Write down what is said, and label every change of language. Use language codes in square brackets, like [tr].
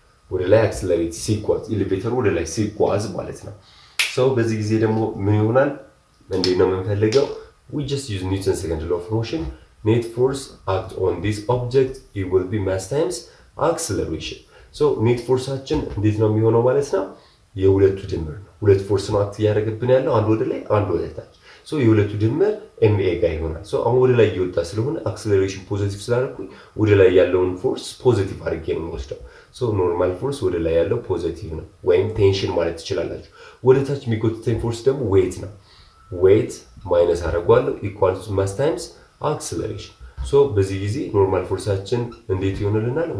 [am] ወደ ላይ አክሰለሬት ሲጓዝ፣ ኤሌቬተሩ ወደ ላይ ሲጓዝ ማለት ነው። ሶ በዚህ ጊዜ ደግሞ ምን ይሆናል? እንዴት ነው የምንፈልገው? [en] we just use Newton's second law of motion. net force act on this object, it will be mass times acceleration. [am] so net ፎርሳችን እንዴት ነው የሚሆነው ማለት ነው? የሁለቱ ድምር ነው። ሁለት ፎርስ ነው አክት እያደረገብን ያለው፣ አንድ ወደ ላይ አንድ ወደ ታች። ሶ የሁለቱ ድምር ኤምኤ ጋር ይሆናል። ሶ አሁን ወደ ላይ እየወጣ ስለሆነ አክሰለሬሽን ፖዚቲቭ ስላደረኩኝ ወደ ላይ ያለውን ፎርስ ፖዚቲቭ አድርጌ ነው የምወስደው። ሶ ኖርማል ፎርስ ወደ ላይ ያለው ፖዚቲቭ ነው ወይም ቴንሽን ማለት ትችላላችሁ። ወደ ታች የሚጎትተኝ ፎርስ ደግሞ ዌት ነው። ዌት ማይነስ አደርገዋለሁ ኢኳል ቱ ማስ ታይምስ አክሰለሬሽን። ሶ በዚህ ጊዜ ኖርማል ፎርሳችን እንዴት ይሆንልናል?